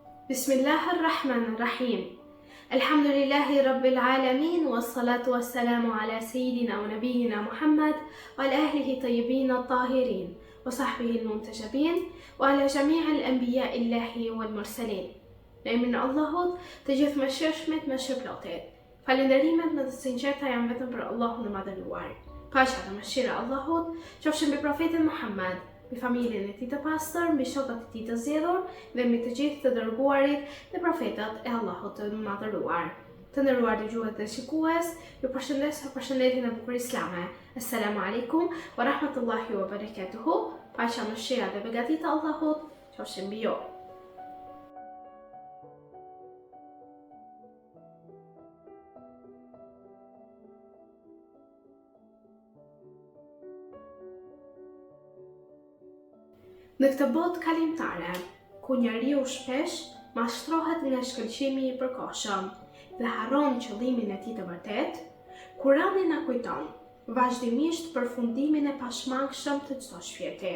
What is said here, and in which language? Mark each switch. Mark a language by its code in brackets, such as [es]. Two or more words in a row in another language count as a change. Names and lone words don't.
[ar] بسم الله الرحمن الرحيم. الحمد لله رب العالمين، والصلاة والسلام على سيدنا ونبينا محمد، وعلى أهله الطيبين الطاهرين، وصحبه المنتجبين، وعلى جميع أنبياء الله والمرسلين. [sq] Në emrin e Allahut, të gjithë mëshirshmit, mëshirëplotit. Falënderimet në të sinqerta janë vetëm për Allahun e Madhëruar. Paqja dhe mëshira e Allahut qofshin mbi profetin Muhammad, mbi familjen e tij të pastër, mbi shokët e tij të zgjedhur dhe mbi të gjithë të dërguarit dhe profetët e Allahut të Madhëruar. Të nderuar dëgjues dhe shikues, ju përshëndes me përshëndetjen e bukur islame. [ar] السلام عليكم ورحمة الله وبركاته. [sq] Paqja, mëshira dhe begatita e Allahut qofshin mbi ju. Në këtë botë kalimtare, ku njeriu shpesh mashtrohet nga shkëlqimi i përkohshëm dhe harron qëllimin e tij të vërtet, Kurani na kujton vazhdimisht përfundimin e pashmangshëm të çdo shpirti.